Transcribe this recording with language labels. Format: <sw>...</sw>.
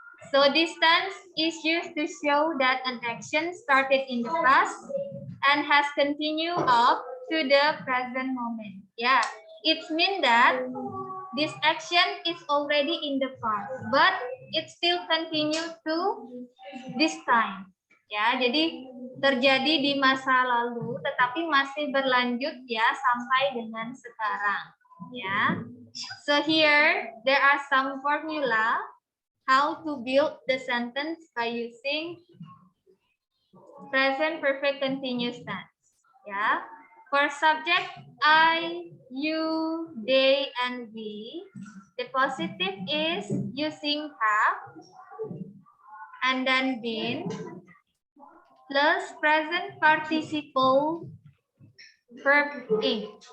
<en>So this tense is used to show that an action started in the past and has continued up to the present moment. Yeah, it means that this action is already in the past, but it still continue to this time.</en> <id>Ya, jadi terjadi di masa lalu, tetapi masih berlanjut ya sampai dengan sekarang.</id> <en>Ya, so here there are some formula how to build the sentence by using present perfect continuous tense. Ya, for subject I, you, they, and we, the positive is using have and then been plus present participle verb ing.</en>